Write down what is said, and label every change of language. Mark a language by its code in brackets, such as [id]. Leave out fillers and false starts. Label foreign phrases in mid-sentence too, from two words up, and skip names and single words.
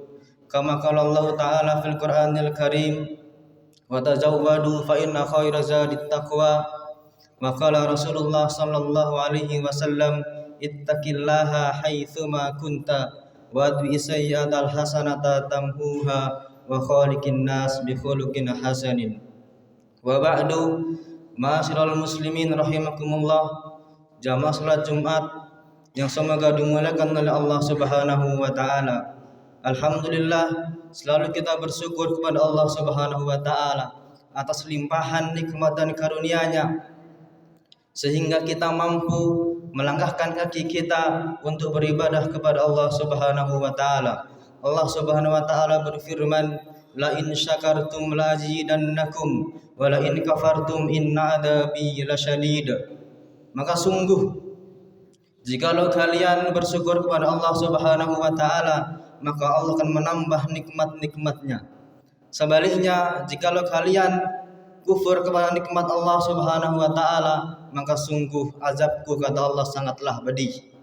[ar] كما قال الله تعالى في القرآن الكريم وتزودوا فإن خير الزاد التقوى. وقال رسول الله صلى الله عليه وسلم اتق الله حيثما كنت وأتبع السيئة الحسنة تمحها وخالق الناس بخلق حسن. وبعد, معاشر المسلمين رحمكم الله, [id] jamaah salat Jumat yang semoga dimuliakan oleh Allah [ar] سبحانه وتعالى. [id] Alhamdulillah, selalu kita bersyukur kepada Allah [ar] سبحانه وتعالى [id] atas limpahan nikmat dan karunia-Nya sehingga kita mampu melangkahkan kaki kita untuk beribadah kepada Allah [ar] سبحانه وتعالى. [id] Allah [ar] سبحانه وتعالى [id] berfirman, [ar] لئن شكرتم لأزيدنكم ولئن كفرتم إن عذابي لشديد. [id] Maka sungguh jikalau kalian bersyukur kepada Allah [ar] سبحانه وتعالى, [id] maka Allah akan menambah nikmat-nikmatnya. Sebaliknya, jikalau kalian kufur kepada nikmat Allah [ar] سبحانه وتعالى, [id] maka sungguh azabku, kata Allah, sangatlah pedih.